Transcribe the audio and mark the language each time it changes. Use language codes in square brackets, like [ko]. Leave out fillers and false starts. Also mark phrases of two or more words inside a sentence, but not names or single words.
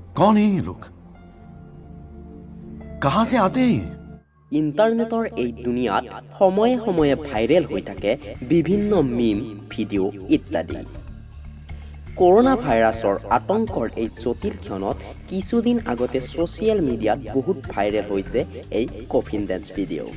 [hi] कौन है ये लोग? कहां से आते हैं ये? [as] ইণ্টাৰনেটৰ এই দুনিয়াত সময়ে সময়ে ভাইৰেল হৈ থাকে বিভিন্ন মিম, ভিডিঅ' ইত্যাদি। কৰোনা ভাইৰাছৰ আতংকৰ এই জটিল ক্ষণত কিছুদিন আগতে [en] social mediat [as] বহুত ভাইৰেল হৈছে এই [en] coffin dance video'.